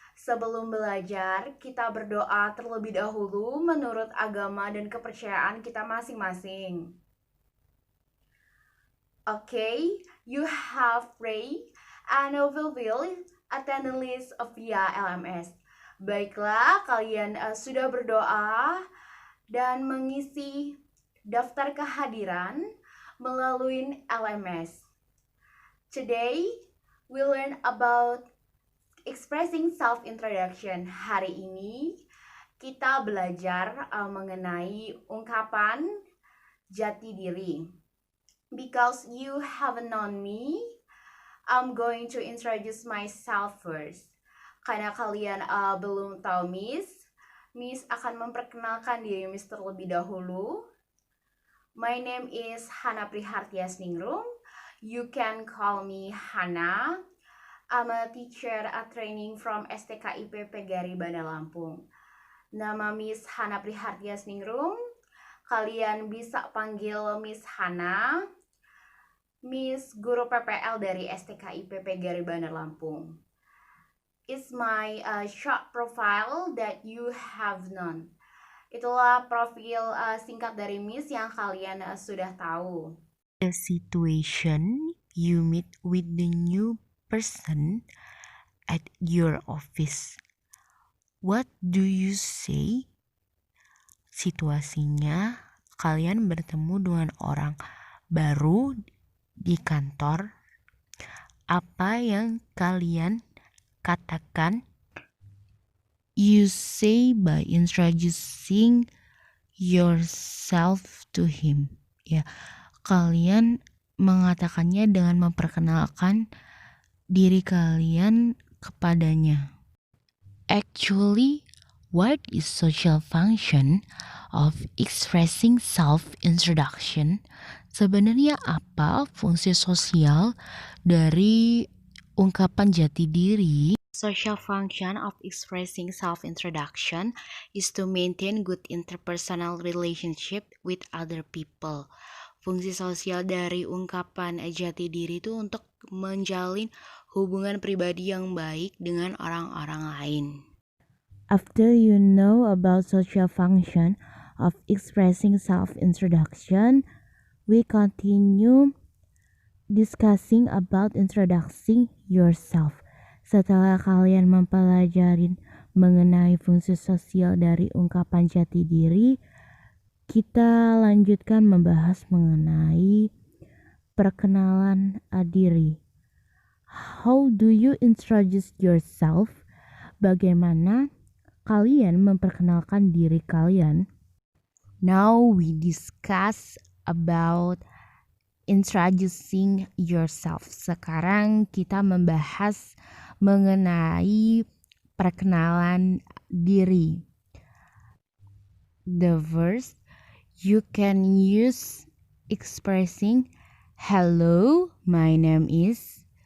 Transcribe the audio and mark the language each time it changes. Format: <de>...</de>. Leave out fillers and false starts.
<id>Sebelum belajar, kita berdoa terlebih dahulu menurut agama dan kepercayaan kita masing-masing.</id> <en>Okay, you have prayed and will attend the list of via LMS.</en> <id>Baiklah, kalian sudah berdoa dan mengisi daftar kehadiran melalui LMS.</id> <en>Today, we learn about expressing self-introduction.</en> <id>Hari ini, kita belajar mengenai ungkapan jati diri.</id> <en>Because you haven't known me, I'm going to introduce myself first.</en> <id>Karena kalian belum tahu Miss akan memperkenalkan diri Miss terlebih dahulu.</id> <en>My name is Hana Prihartiasningrum. You can call me Hana. I'm a teacher at training from STKIP Pegari Bandar Lampung.</en> <id>Nama Miss Hana Prihartiasningrum. Kalian bisa panggil Miss Hana, Miss Guru PPL dari STKIP Pegari Bandar Lampung.</id> <en>It's my short profile that you have known.</en> <id>Itulah profil singkat dari Miss yang kalian sudah tahu.</id> <en>The situation you meet with the new person at your office. What do you say?</en> <id>Situasinya kalian bertemu dengan orang baru di kantor. Apa yang kalian katakan?</id> <en>You say by introducing yourself to him.</en> <id>Ya, kalian mengatakannya dengan memperkenalkan diri kalian kepadanya.</id> <en>Actually, what is social function of expressing self-introduction?</en> <id>Sebenarnya apa fungsi sosial dari ungkapan jati diri?</id> <en>Social function of expressing self-introduction is to maintain good interpersonal relationship with other people.</en> <id>Fungsi sosial dari ungkapan jati diri itu untuk menjalin hubungan pribadi yang baik dengan orang-orang lain.</id> <en>After you know about social function of expressing self-introduction, we continue discussing about introducing yourself.</en> <id>Setelah kalian mempelajari mengenai fungsi sosial dari ungkapan jati diri, kita lanjutkan membahas mengenai perkenalan diri.</id> <en>How do you introduce yourself?</en> <id>Bagaimana kalian memperkenalkan diri kalian?</id> <en>Now we discuss about introducing yourself.</en> <id>Sekarang kita membahas mengenai perkenalan diri.</id> <en>The verse you can use expressing hello, my name is.</en>